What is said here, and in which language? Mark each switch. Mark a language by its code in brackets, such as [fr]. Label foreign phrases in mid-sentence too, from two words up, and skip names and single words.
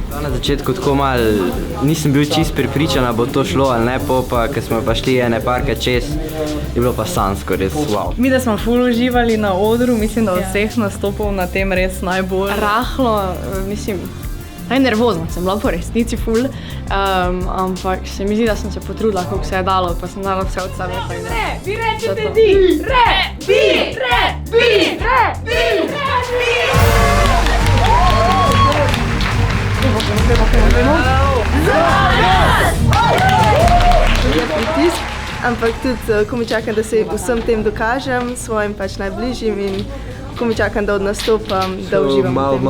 [sl] Na začetku tako malo nisem bil čist prepričan, da bo to šlo ali ne, pa ko smo pa šli ene parke čez, je bilo pa sanjsko, res wow. Mi, da smo ful uživali na odru, mislim, da od vseh nastopov na tem res najbolj rahlo, mislim, nervozna sem bila po resnici ful, ampak se mi zdi, da sem se potrudila, koliko se je dalo, pa sem dala vse od sebe. Re, vi rečete di! Re, bi, re, bi, re, bi, re, bi! Je pritisk, ampak tudi ko mi čakam, da se vsem tem dokažem, svojim pač najbližjim in ko mi čakam, da odnastopam, da uživam v tem.